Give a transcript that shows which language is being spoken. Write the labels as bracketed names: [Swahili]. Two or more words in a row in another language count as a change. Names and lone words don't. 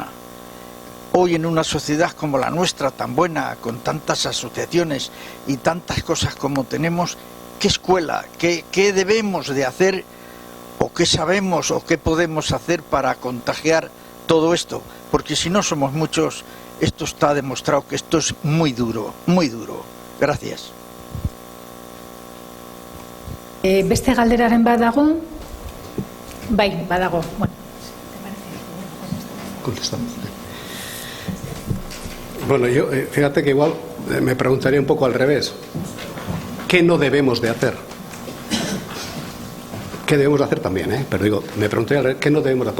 [Spanish] Hoy en una sociedad como la nuestra, tan buena, con tantas asociaciones y tantas cosas como tenemos, ¿qué escuela, qué debemos de hacer o qué sabemos o qué podemos hacer para contagiar todo esto? Porque si no somos muchos, esto está demostrado que esto es muy duro, muy duro. Gracias. [Basque] Beste galderaren badago? Bai, badago. Bueno. [Spanish] Contestamos. Bueno, yo, fíjate que igual me preguntaría un poco al revés. ¿Qué no debemos de hacer? ¿Qué debemos de hacer también? Pero digo, me preguntaría al revés, ¿qué no debemos de hacer?